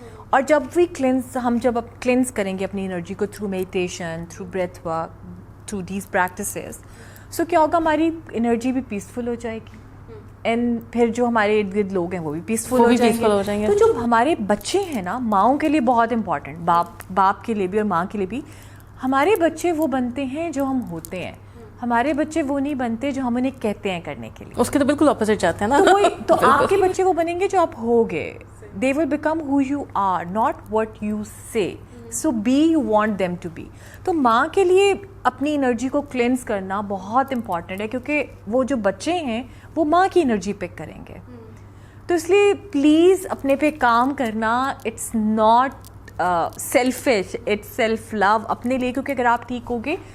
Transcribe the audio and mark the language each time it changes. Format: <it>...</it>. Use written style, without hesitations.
<ur>اور جب ہم جب کلینز کریں گے اپنی انرجی کو</ur> <en>through meditation, through breath work, through these practices,</en> <ur>سو کیا ہوگا, ہماری انرجی بھی پیسفل ہو جائے گی, اینڈ پھر جو ہمارے ارد گرد لوگ ہیں وہ بھی پیسفل ہو جائیں گے. تو جو ہمارے بچے ہیں نا, ماؤں کے لیے بہت امپورٹنٹ, باپ کے لیے بھی اور ماں کے لیے بھی, ہمارے بچے وہ بنتے ہیں جو ہم ہوتے ہیں, ہمارے بچے وہ نہیں بنتے جو ہم انہیں کہتے ہیں کرنے کے لیے. اس کے تو بالکل اپوزٹ جاتے ہیں نا. تو آپ کے بچے وہ بنیں گے جو آپ ہوگے.</ur> <en>They will become who you are, not what you say. So be you want them to be.</en> <ur>تو ماں کے لیے اپنی انرجی کو کلینز کرنا بہت امپورٹنٹ ہے, کیونکہ وہ جو بچے ہیں وہ ماں کی انرجی پک کریں گے. تو اس لیے پلیز اپنے پہ کام کرنا,</ur> <en>it's not selfish, it's self love</en> <ur>اپنے لیے, کیونکہ اگر آپ ٹھیک ہوگے</ur>